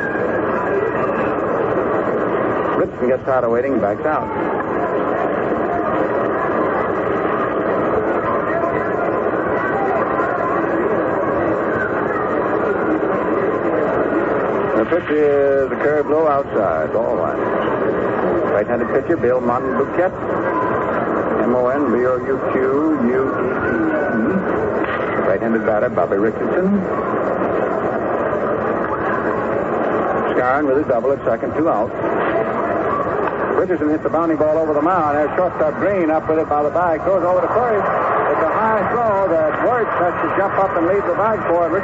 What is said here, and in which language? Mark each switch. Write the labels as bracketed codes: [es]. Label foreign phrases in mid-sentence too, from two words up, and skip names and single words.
[en] Richardson gets tired of waiting and backs out. The pitch is a curve low outside, ball one. Right-handed pitcher, Bill Monbouquet. M-O-N-B-O-U-Q-U-E-T-E. Right-handed batter, Bobby Richardson. Skowron with a double at second, 2 out. Richardson hits the bounding ball over the mound. There's shortstop Green up with it by the bag. Goes over to first. It's a high throw that Wirtz has to jump up and leave the bag for it.